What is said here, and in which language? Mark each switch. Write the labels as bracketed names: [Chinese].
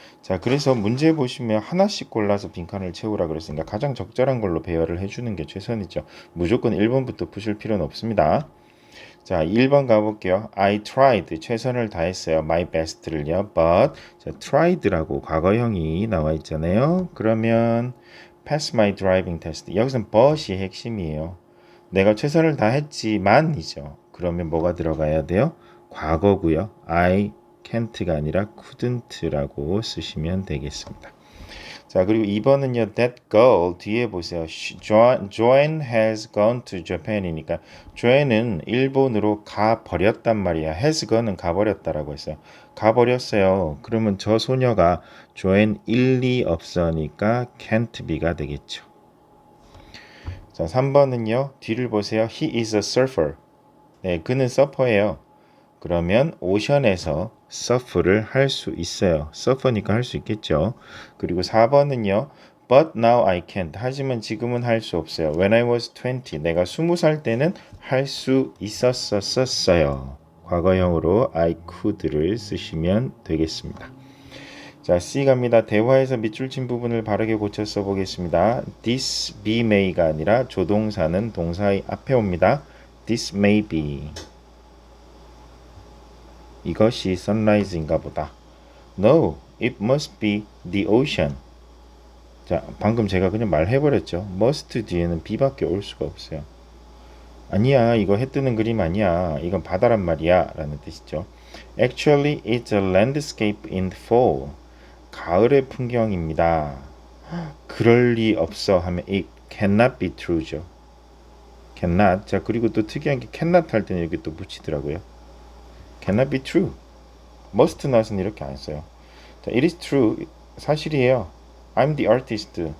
[Korean] 자, 그래서 문제 보시면 하나씩 골라서 빈칸을 채우라 그랬으니까 가장 적절한 걸로 배열을 해주는 게 최선이죠. 무조건 1번부터 푸실 필요는 없습니다. 자, 1번 가볼게요. [English] I tried. [Korean] 최선을 다했어요. [English] My best를요. But [Korean] 자, tried라고 과거형이 나와 있잖아요. 그러면 [English] pass my driving test. [Korean] 여기서는 but이 핵심이에요. 내가 최선을 다했지만이죠. 그러면 뭐가 들어가야 돼요? 과거고요. [English] I can't [Korean] 가 아니라 couldn't라고 쓰시면 되겠습니다. 자, 그리고 2번은요. [English] That girl [Korean] 뒤에 보세요. [English] Joanne has gone to Japan이니까 [Korean] Joanne은 일본으로 가버렸단 말이야. has gone은 가버렸다라고 했어요. 가버렸어요. 그러면 저 소녀가 Joanne 일리 없어니까 can't be가 되겠죠. 자, 3번은요. 뒤를 보세요. [English] He is a surfer. [Korean] 네, 그는 서퍼예요. 그러면 오션에서 서프를 할 수 있어요. 서퍼니까 할 수 있겠죠. 그리고 4번은요. [English] But now I can't. [Korean] 하지만 지금은 할 수 없어요. [English] When I was 20. [Korean] 내가 20살 때는 할 수 있었어요. 과거형으로 [English] I could [Korean] 를 쓰시면 되겠습니다. 자, C 갑니다. 대화에서 밑줄 친 부분을 바르게 고쳐 써보겠습니다. [English] This be may [Korean] 가 아니라 조동사는 동사의 앞에 옵니다. [English] This may be. [Korean] 이것이 sunrise인가 보다. [English] No, it must be the ocean. [Korean] 자, 방금 제가 그냥 말해버렸죠. must 뒤에는 be밖에 올 수가 없어요. 아니야, 이거 해 뜨는 그림 아니야. 이건 바다란 말이야. 라는 뜻이죠. [English] Actually, it's a landscape in fall. [Korean] 가을의 풍경입니다. 그럴 리 없어 하면 [English] it cannot be true [Korean] 죠. [English] cannot. [Korean] 자, 그리고 또 특이한 게 cannot 할 때는 이렇게 또 붙이더라고요. [English] cannot be true. [Korean] must not은 이렇게 안 써요. [English] 자, it is true. [Korean] 사실이에요. [English] I'm the artist.